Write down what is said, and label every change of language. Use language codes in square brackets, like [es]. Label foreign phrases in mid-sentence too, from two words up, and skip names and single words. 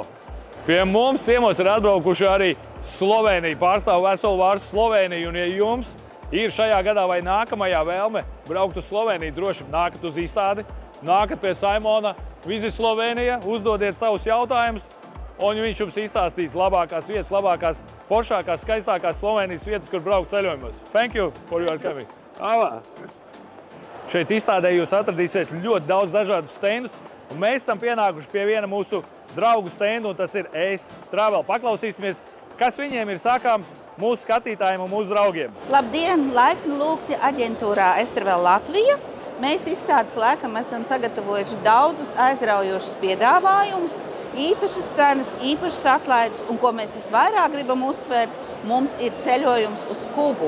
[lv] Pie mums ciemos ir atbraukuši arī Slovēnija, pārstāv veselu vārstu Slovēniju, un ja jums ir šajā gadā vai nākamajā vēlme braukt uz Slovēniju, droši nākat uz izstādi, nākat pie Saimona, Visit Slovenija, uzdodiet savus jautājumus, un viņš jums izstāstīs labākās vietas, labākās, foršākās, skaistākās Slovenijas vietas, kur braukt ceļojumos. [en] Thank you for your coming. [lv] Šeit izstādē jūs atradīsiet ļoti daudz dažādus stendus, un mēs esam pienākuši pie viena mūsu draugu stendu, un tas ir ES Travel. Paklausīsimies, kas viņiem ir sakāms mūsu skatītājiem un mūsu draugiem. Labdien! Laipni lūgti aģentūrā ES Travel Latvija. Mēs izstādes laikam esam sagatavojuši daudzus aizraujošus piedāvājumus, īpašas cenas, īpašas atlaides, un ko mēs visvairāk gribam uzsvērt, mums ir ceļojums uz Kubu.